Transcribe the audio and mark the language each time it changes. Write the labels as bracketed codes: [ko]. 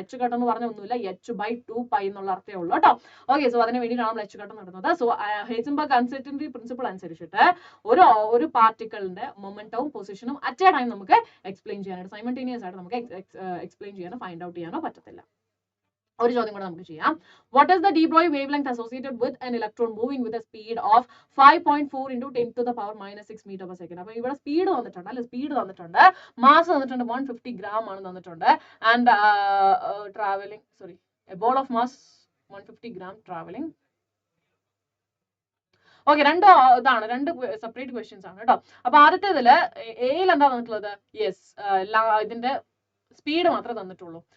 [ml] H cut എന്ന് പറഞ്ഞ ഒന്നുമില്ല, എച്ച് ബൈ 2π എന്നുള്ള അർത്ഥമേ ഉള്ളൂ കേട്ടോ. ഓക്കെ, സോ അതിന് വേണ്ടിയിട്ടാണ് നമ്മൾ എച്ച് കട്ട് നടന്നത്. സോ ഹെയ്സൻബർഗ് അൺസർട്ടനിറ്റി പ്രിൻസിപ്പിൾ അനുസരിച്ചിട്ട് ഒരു പാർട്ടിക്കിളിന്റെ മൊമെന്റവും പൊസിഷനും അറ്റ് എ ടൈം നമുക്ക് എക്സ്പ്ലെയിൻ ചെയ്യാനായിട്ട്, സൈമൾട്ടേനിയസ് ആയിട്ട് നമുക്ക് എക്സ്പ്ലെയിൻ ചെയ്യാനോ ഫൈൻഡ് ഔട്ട് ചെയ്യാനോ പറ്റത്തില്ല. ഒരു ചോദ്യം കൂടെ നമുക്ക് ചെയ്യാം. [en] What is the de Broglie wavelength associated with an electron moving with a speed of 5.4 into 10 to the power minus 6 meter per second? [ml] അപ്പോൾ ഇവിടെ സ്പീഡ് തന്നിട്ടുണ്ട് അല്ലെ, സ്പീഡ് തന്നിട്ടുണ്ട്, മാസ് തന്നിട്ടുണ്ട് 150 gram ആണ് തന്നിട്ടുണ്ട്, and travelling [en] a ball of mass 150 gram traveling. [ml] Okay, രണ്ട് ഇതാണ്, രണ്ട് സെപ്പറേറ്റ് ക്വസ്റ്റ്യൻസ് ആണ് കേട്ടോ. അപ്പൊ ആദ്യത്തേതില് എയിൽ എന്താ തന്നിട്ടുള്ളത്, യെസ് ഇതിന്റെ സ്പീഡ് മാത്രമേ തന്നിട്ടുള്ളൂ.